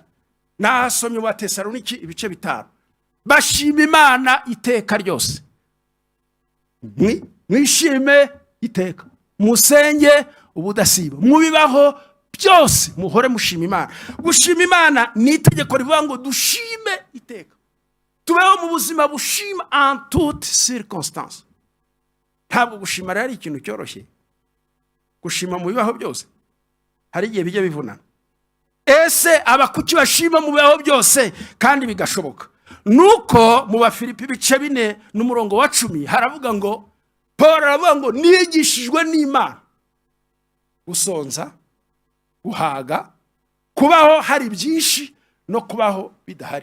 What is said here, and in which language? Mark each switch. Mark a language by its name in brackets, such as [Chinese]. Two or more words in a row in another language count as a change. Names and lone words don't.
[Kinyarwanda] Nasomye wa Tesaloniki ibice 5. Bashima Imana iteka ryose. Mwishime iteka, musenge ubudasiba, mubibaho byose muhore mushima Imana. Gushima Imana ni itegeko rivuga ngo dushime iteka. Tubeho mu buzima bushima [French] en toutes circonstances. [Kinyarwanda] Ntabwo gushima ari ikintu cyoroshye. Gushima mu bibaho byose hari igihe bijya bivunana. Ese abakuki bashima mu bibaho byose kandi bigashoboka? Nuko mu Bafilipi ibice 4 n'umurongo wa 10 haravuga ngo, Paul aravuga ngo nigishijwe n'Imana gusonza, guhaga, kubaho hari byinshi no kubaho bidahari.